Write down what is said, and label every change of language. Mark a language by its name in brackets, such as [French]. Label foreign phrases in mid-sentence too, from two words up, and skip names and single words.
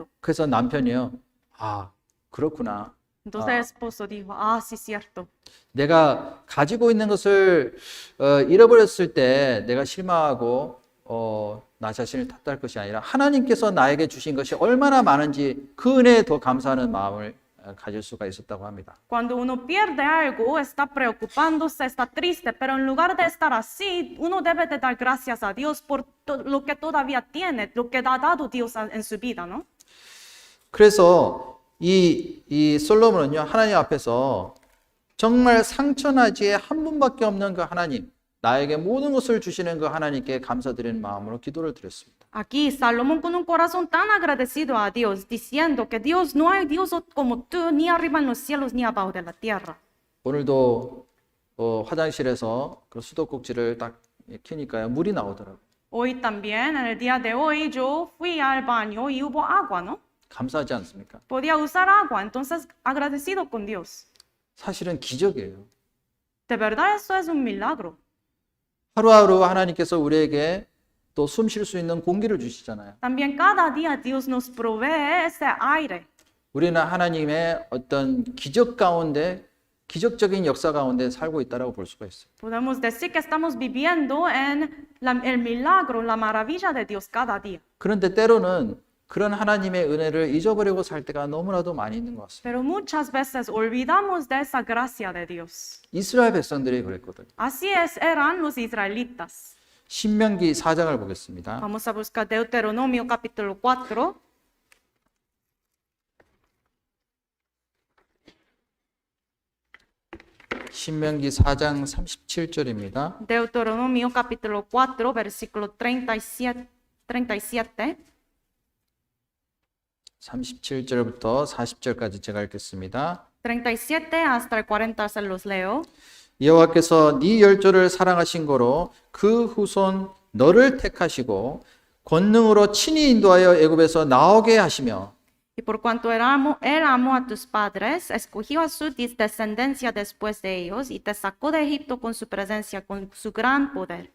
[Korean] 그래서 남편이요. 아, 그렇구나. [Spanish] Entonces el esposo dijo, sí, cierto. [Korean] 내가 가지고 있는 것을 잃어버렸을 때 내가 실망하고 나 자신을 탓할 것이 아니라 하나님께서 나에게 주신 것이 얼마나 많은지 그 은혜에 더 감사하는 마음을 가질 수가 있었다고 합니다. [Spanish] Cuando uno pierde algo, está preocupándose, está triste, pero en lugar de estar así, uno debe de dar gracias a Dios por lo que todavía tiene, lo que ha dado Dios en su vida, ¿no? [Korean] 그래서 이 솔로몬은요, 하나님 앞에서 정말 상천하지에 한 분밖에 없는 그 하나님, 나에게 모든 것을 주시는 그 하나님께 감사드리는 마음으로 기도를 드렸습니다. [Spanish] Aquí Salomón con un corazón tan agradecido a Dios, diciendo que Dios no hay Dios como tú, ni arriba en los cielos ni abajo de la tierra. [Korean] 오늘도 화장실에서 그 수도꼭지를 딱 켜니까요, 물이 나오더라고요. [Spanish] Hoy también, en el día de hoy, yo fui al baño y hubo agua, ¿no? [Korean] 감사하지 않습니까? [Spanish] Podía usar agua, entonces agradecido con Dios. [Korean] 사실은 기적이에요. [Spanish] De verdad eso es un milagro. [Korean] 하루하루 하나님께서 우리에게 또 숨 쉴 수 있는 공기를 주시잖아요. [Spanish] También cada día Dios nos provee ese aire. [Korean] 우리는 하나님의 어떤 기적 가운데, 기적적인 역사 가운데 살고 있다라고 볼 수가 있어요. [Spanish] Podemos decir que estamos viviendo en el milagro, la maravilla de Dios cada día. [Korean] 그런데 때로는 그런 하나님의 은혜를 잊어버리고 살 때가 너무나도 많이 있는 것 같습니다. [Spanish] Pero muchas veces olvidamos de esa gracia de Dios. [Korean] 이스라엘 백성들이 그랬거든요. [Spanish] Así eran los israelitas. [Korean] 신명기 4장을 보겠습니다. [Spanish] Vamos a buscar Deuteronomio capítulo 4. [Korean] 신명기 4장 37절입니다. [Spanish] Deuteronomio capítulo 4, versículo 37. [Korean] 37절부터 40절까지 제가 읽겠습니다. [Spanish] 37 hasta el 40 se los leo. [Korean] 여호와께서 네 열조를 사랑하신 거로 그 후손 너를 택하시고 권능으로 친히 인도하여 애굽에서 나오게 하시며 [Spanish] Y por cuanto él amó a tus padres, escogió a su descendencia después de ellos y te sacó de Egipto con su presencia, con su gran poder.